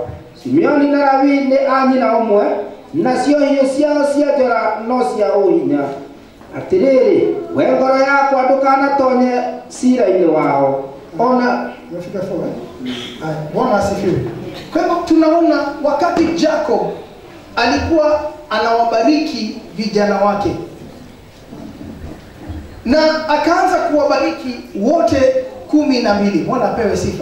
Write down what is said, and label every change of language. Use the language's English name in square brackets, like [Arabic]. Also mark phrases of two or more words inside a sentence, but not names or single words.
[Kikuyu] Simeoni na Lawi ni anyina umwe nacio hiyo ciao cia njora no cia uhinya. Atiriri we ngoro yakwa ndukanatonye cira-ini wao ona [Swahili] Umefika 4 Bwana asifiwe. Kwa hivyo tunaona wakati Jacob alikuwa anawabariki vijana wake na akaanza kuwabariki wote 12. Bwana apewe sifa.